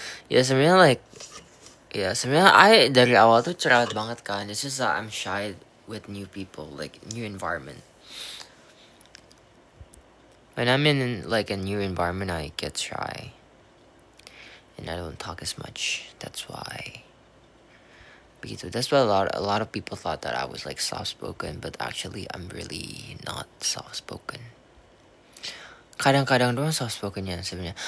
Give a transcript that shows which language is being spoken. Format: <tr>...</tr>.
<id>Ya sebenarnya I dari awal tuh cerewet banget kan.</id> <en>It's just that I'm shy with new people, like new environment. When I'm in like a new environment, I get shy, and I don't talk as much. That's why.</en> <id>Begitu.</id> <en>That's why a lot of people thought that I was like soft spoken, but actually I'm really not soft spoken.</en> <id>Kadang-kadang doang soft spokennya sebenarnya.</id>